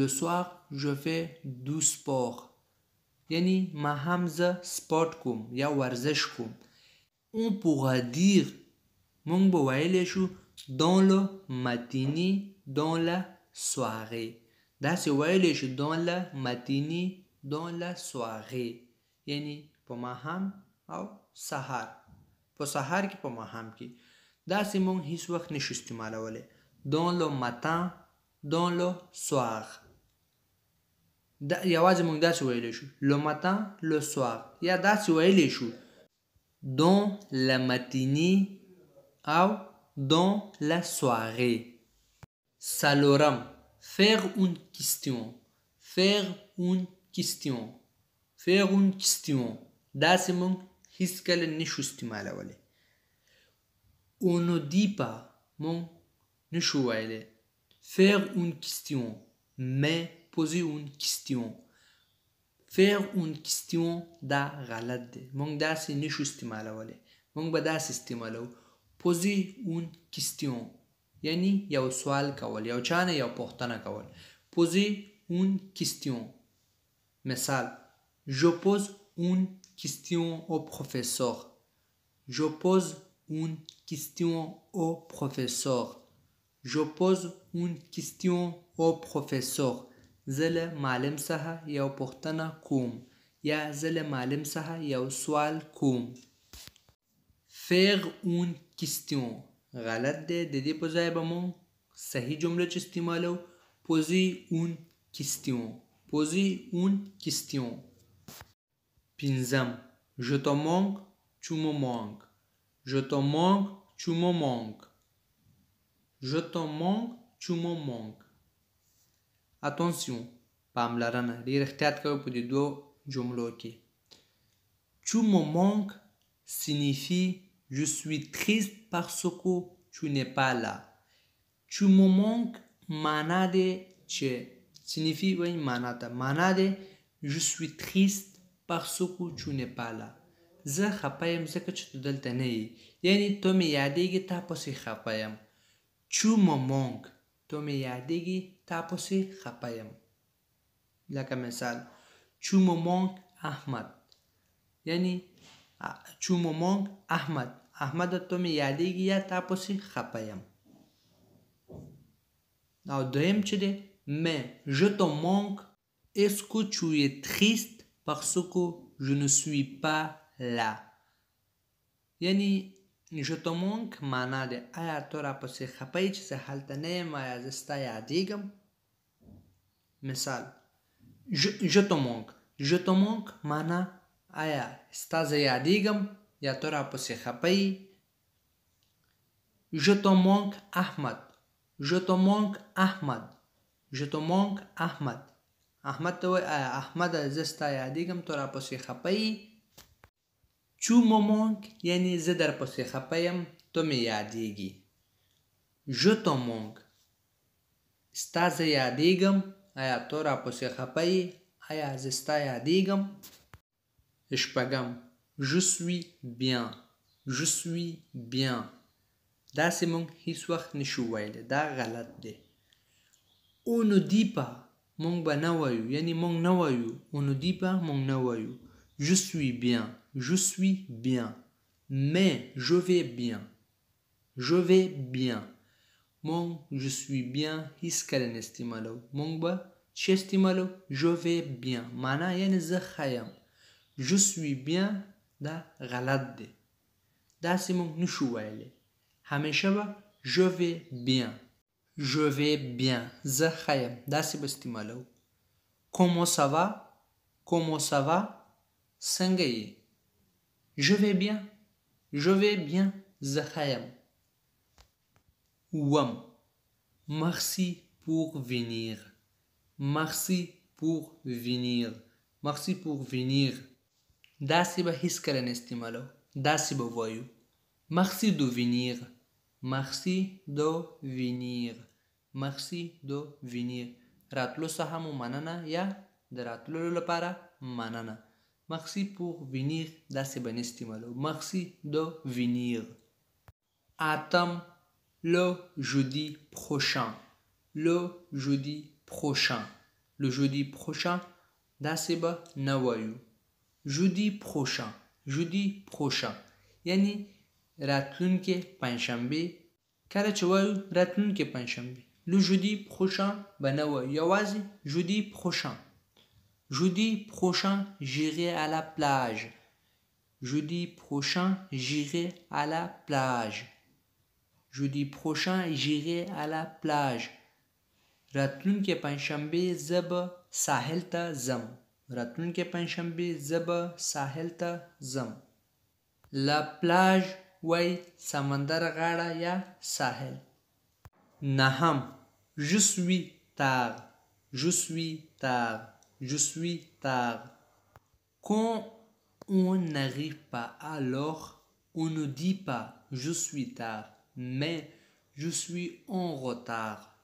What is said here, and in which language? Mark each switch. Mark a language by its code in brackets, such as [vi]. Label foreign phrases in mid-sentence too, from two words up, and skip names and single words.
[fr] soir je fais du sport [ps] یعنی ماښام زه سپورت کوم یا ورزش کوم on [fr] pourra dire [ps] مونږ به ویلی شو [fr] dans le matinée dans la soirée [ps] داسې ویلی شو [fr] dans la matinée dans la soirée [ps] یعنی په ماښام او سهار په سهار کې په ماښام کې داسې مونږ هیڅ وخت نشو استعمالولی [fr] dans le matin dans le soir [ps] دا یوازې مونږ داسې ویلی شو [fr] le matin le soir [ps] یا داسې ویلی شو [fr] dans la matinée [ps] او [fr] dans la soirée [ps] څلورم [fr] faire une question faire une question faire une question [ps] داسې مونږ هیڅکله نشو استعمالولی [fr] on ne dit pas [ps] مونږ نشو ویلی [fr] faire une question mais poser une question faire une question [ps] دا غلط دی مونږ داسې نشو استعمالولی مونږ به داسې استعمالو [fr] poser une question [ps] یعنی یو سوال کول یو چانه یو پوښتنه کول [fr] poser une question [ps] مثال [fr] je pose une question au professeur je pose une question au professeur je pose une question au professeur [ps] زه له معلم څخه یو پوښتنه کوم یا زه له معلم څخه یو سوال کوم [fr] faire une question [ps] غلط دی د دې په ځای به مونږ صحیح جمله چې استعمالو [fr] poser une question poser une question پنځم je te manque tu me manques je te manque tu me manques je te manque tu me manques attention [ps] پاملرنه ډیر احتیاط کوئ په دې دوه جملو کې [fr] tu me manques signifie je suis triste parce que tu n'es pas là tu me manques [ps] معنا دی چې signifie وایي معنا دی [fr] je suis triste parce que tu n'es pas là [ps] زه خفه یم ځکه چې ته دلته نه یې یعنی ته مې یادېږي تا پسې خفه یم [fr] tu me manques [ps] ته مې یادېږي تا پسې خفه یم لکه مثال [fr] tu me manques [ps] احمد یعنی [fr] tu me manques [ps] احمد احمد ته مې یادېږي یا تا پسې خفه یم او دویم چې دی [fr] mais je te manque est-ce que tu es triste parce que je ne suis pas là [ps] یعنی [fr] je te manque [ps] معنا دی آیا ته راپسې خفه یې چې زه هلته نه یم آیا زه ستا یادېږم مثال [fr] je te manque [ps] معنا آیا ستا زه یادېږم یا ته راپسې خفه یې [fr] je te manque احمد je te manque احمد je te manque [ps] احمد احمد ته وایي احمده زه ستا یادېږم ته راپسې خفه یې. [fr] Tu me manques [ps] یعنې زه در پسې خفه یم ته مې یادېږي. [fr] Je te manque [ps] ستا زه یادېږم آیا ته راپسې خفه یې آیا زه ستا یادېږم. شپږم [fr] Je suis bien Je suis bien [ps] داسې موږ هیڅ وخت نشو ویلی دا غلط دی. [fr] On ne dit pas [ps] موږ به نه وایو یعنې موږ نه وایو. [fr] On ne dit pas [ps] موږ نه وایو. [fr] Je suis bien Je suis bien mais je vais bien Je vais bien موږ je suis bien [ps] هیڅکله نه استعمالو. موږ به چې استعمالو [fr] je vais bien [ps] معنا یعنې زه ښه یم. [fr] Je suis bien [ps] دا غلط دی. داسې موږ نشو ویلی. همیشه به [fr] je vais bien Je vais bien [ps] زه ښه یم داسې به استعمالو. [fr] Comment ça va Comment ça va [ps] څنګه یې. [fr] Je vais bien Je vais bien [ps] زه ښه یم. [fr] اووم Merci pour venir Merci pour venir Merci pour venir [ps] داسې به هیڅکله نه استعمالو. داسې به وایو [fr] Merci de venir Merci de venir Merci de venir [ps] راتلو څخه مو مننه یا د راتللو لپاره مننه. [fr] Merci pour venir [ps] داسې به نه استعمالو. [fr] Merci de venir. اتم Le jeudi prochain Le jeudi prochain Le jeudi prochain [ps] داسې به نه وایو. [fr] Jeudi prochain Jeudi prochain [ps] یعنی راتلونکې پنجشنبې. کله چې وایو راتلونکې پنجشنبې [fr] Le jeudi prochain [ps] به نه وایو یوازې [fr] Jeudi prochain. Jeudi prochain j'irai à la plage Jeudi prochain j'irai à la plage Jeudi prochain j'irai à la plage [ps] راتلونکې پنجشنبې زه به ساحل ته ځم. راتلونکې پنجشنبې زه به ساحل ته ځم. [fr] La plage [ps] وای سمندر غاړه یا ساحل. [fr] نهم Je suis tard Je suis tard Je suis tard Quand on n'arrive pas alors on ne dit pas je suis tard mais je suis en retard.